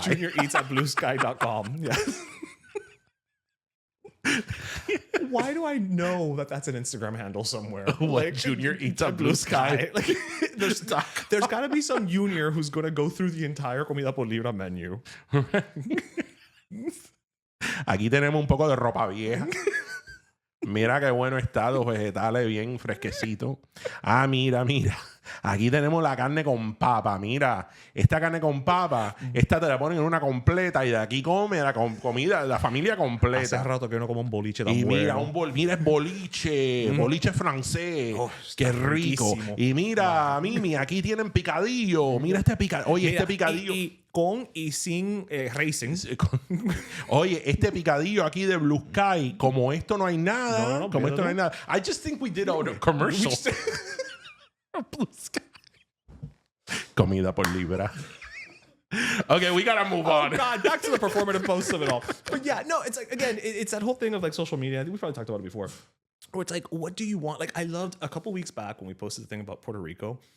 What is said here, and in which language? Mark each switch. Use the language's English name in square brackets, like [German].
[English] Junior eats at bluesky.com. Yes. Why do I know that that's an Instagram handle somewhere? Like Junior eats at Blue Sky. Like, there's got to be some junior who's going to go through the entire Comida por Libra menu. [Spanish] Aquí tenemos un poco de ropa vieja. Mira qué bueno está, los vegetales bien fresquecitos. Ah, mira. Aquí tenemos la carne con papa. Mira, esta carne con papa, esta te la ponen en una completa y de aquí come la comida, la familia completa. Hace rato que uno come un boliche tan y mira, bueno. Mira, es boliche francés. Oh, qué rico. riquísimo. Y mira, Mimi, aquí tienen picadillo. Mira este picadillo. Oye, este picadillo. Y con y sin racing. Oye, este picadillo aquí de Blue Sky, como esto no hay nada. No, como esto no hay nada. [English] I just think we did a commercial. Blue Sky. Comida por libra. Okay, we gotta move on. God, back to the performative posts of it all. But yeah, no, it's like, again, it's that whole thing of like social media. I think we probably talked about it before. Where it's like, what do you want? Like, I loved a couple weeks back when we posted the thing about Puerto Rico.